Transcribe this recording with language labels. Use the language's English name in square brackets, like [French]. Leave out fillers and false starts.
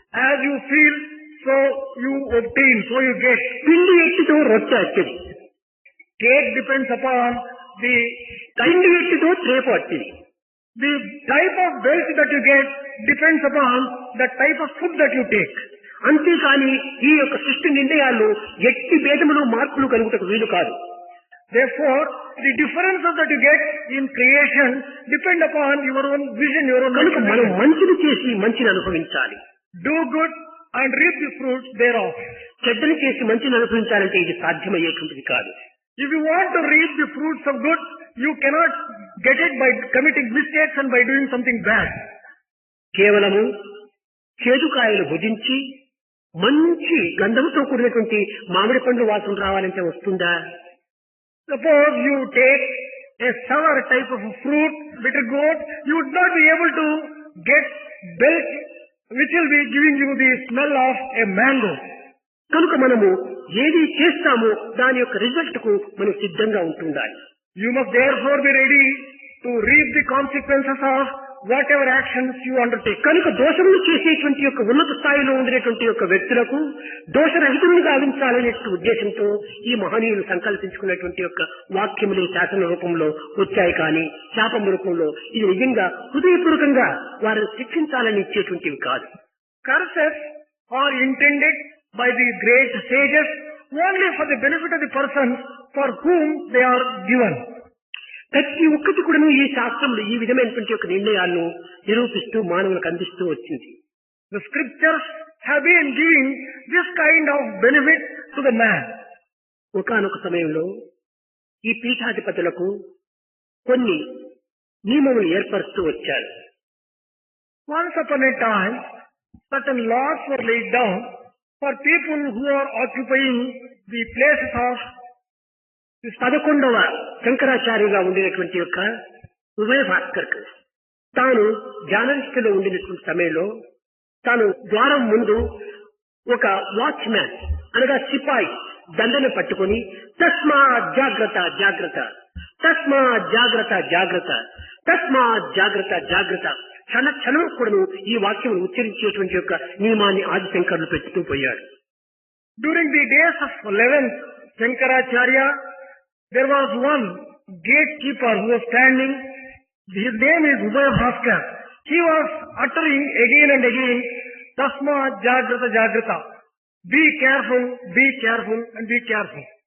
[English] As you feel, so you obtain, so you get. [Telugu] పిండి ఎట్టిదో రొట్టె అట్టిది. [English] Cake depends upon the [Telugu] పిండి ఎట్టిదో త్రేపు అట్టిది. [English] The type of wealth that you get depends upon the type of food that you take. [Telugu] అంతేకాని ఈ యొక్క సృష్టి నిర్ణయాల్లో ఎట్టి భేదములు మార్పులు కలుగుటకు వీలు కాదు. [English] Therefore, the differences that you get in creation depend upon your own vision, your own [Telugu] కనుక మనం [English] vision. [Telugu] మంచిని చేసి మంచిని అనుభవించాలి. [English] Do good and reap the fruits thereof. [Telugu] చెడ్డని చేసి మంచిని అనుభవించాలంటే ఇది సాధ్యమయ్యేటువంటిది కాదు. [English] If you want to reap the fruits of good, you cannot get it by committing mistakes and by doing something bad. [Telugu] కేవలము చేదుకాయలు భుజించి మంచి గంధముతో కూడినటువంటి మామిడి పండ్లు వాసన రావాలంటే వస్తుందా? [English] Suppose you take a sour type of fruit, bitter gourd, you would not be able to get milk which will be giving you the smell of a mango. [Telugu] కనుక మనము ఏది చేస్తామో దాని యొక్క రిజల్ట్ కు మనం సిద్ధంగా ఉంటుండాలి. [English] You must therefore be ready to reap the consequences of whatever actions you undertake. [Telugu] కనుక దోషములు చేసేటువంటి యొక్క ఉన్నత స్థాయిలో ఉండినటువంటి యొక్క వ్యక్తులకు దోషరహితులను గావించాలనే ఉద్దేశంతో ఈ మహనీయులు సంకల్పించుకున్నటువంటి యొక్క వాక్యములే శాసన రూపంలో వచ్చాయి. కానీ శాపం రూపంలో ఇది నిజంగా హృదయపూర్వకంగా వారిని శిక్షించాలని ఇచ్చేటువంటివి కాదు. [English] Curses are intended by the great sages only for the benefit of the persons for whom they are given. [Telugu] ప్రతి ఒక్కటి కూడాను ఈ శాస్త్రంలో ఈ విధమైనటువంటి యొక్క నిర్ణయాలను నిరూపిస్తూ మానవులకు అందిస్తూ వచ్చింది. [English] The scriptures have been giving this kind of benefit to the man. [Telugu] ఒకానొక సమయంలో ఈ పీఠాధిపతులకు కొన్ని నియమములు ఏర్పరుస్తూ వచ్చారు. [English] Once upon a time, certain laws were laid down for people who are occupying the places of [Telugu] 11వ శంకరాచార్యుగా ఉండినటువంటి యొక్క ఉభయ భాస్కర్ తాను ధ్యాననిష్టలో ఉండినటువంటి సమయంలో తాను ద్వారం ముందు ఒక వాచ్మ్యాన్ అనగా సిపాయి దండను పట్టుకొని తస్మా జాగ్రత్త జాగ్రత్త, తస్మా జాగ్రత్త జాగ్రత్త, తస్మా జాగ్రత్త జాగ్రత్త క్షణ క్షణం కూడాను ఈ వాక్యం ఉచ్చరించేటువంటి యొక్క నియమాన్ని ఆదిశంకరులు పెట్టుతూ పోయాడు. [English] During the days of 11th Shankaracharya, there was one gatekeeper who was standing. His name is Ubhaya Bhaskar. He was uttering again and again, Tasma Jagrata Jagrata. Be careful, be careful and be careful.